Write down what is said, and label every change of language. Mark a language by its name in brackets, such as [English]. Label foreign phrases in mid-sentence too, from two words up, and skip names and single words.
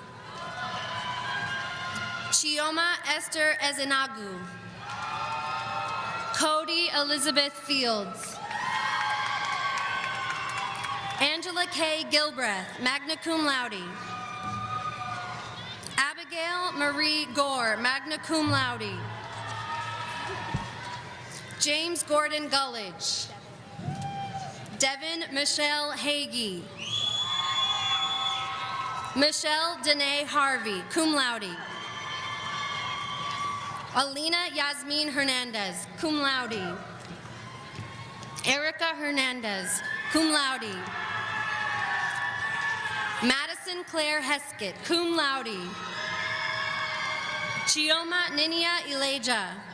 [English] Chioma Esther Ezenagu. Cody Elizabeth Fields. Angela K. Gilbreth, [Latin] magna cum laude. [English] Abigail Marie Gore, [Latin] magna cum laude. [English] James Gordon Gullidge. Devin Michelle Hagee. Michelle Danae Harvey, [Latin] cum laude. [English] Alina Yasmin Hernandez, [Latin] cum laude. [English] Erica Hernandez, [Latin] cum laude. [English] Madison Claire Heskett, [Latin] cum laude. [English] Chioma Ninia Ileja.